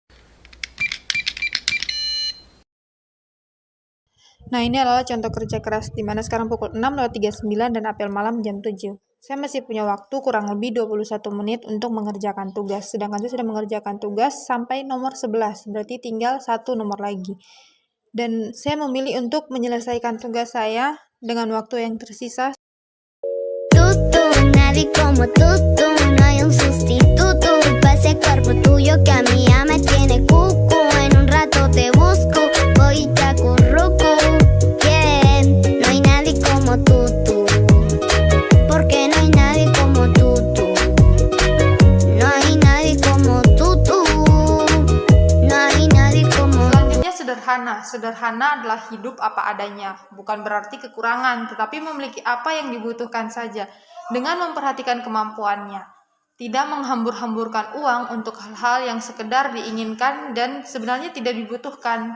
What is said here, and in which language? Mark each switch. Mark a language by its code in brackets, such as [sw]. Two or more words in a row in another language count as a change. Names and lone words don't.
[id] Nah, ini adalah contoh kerja keras, di mana sekarang pukul 6:39 dan apel malam jam 7. Saya masih punya waktu kurang lebih 21 menit untuk mengerjakan tugas, sedangkan saya sudah mengerjakan tugas sampai nomor 11, berarti tinggal 1 nomor lagi. Dan saya memilih untuk menyelesaikan tugas saya dengan waktu yang tersisa. [es] Tutu, nadie como tutu, no hay un sustituto para ese cuerpo tuyo que a mí ya me tiene cucu. En un rato te busco, voy y te acurruco. Yeah, no hay nadie como tutu, porque no hay nadie como tutu. No hay nadie como tutu, no hay nadie como tutu. [id] Selanjutnya sederhana. Sederhana adalah hidup apa adanya, bukan berarti kekurangan, tetapi memiliki apa yang dibutuhkan saja, dengan memperhatikan kemampuannya. Tidak menghambur-hamburkan uang untuk hal-hal yang sekedar diinginkan dan sebenarnya tidak dibutuhkan.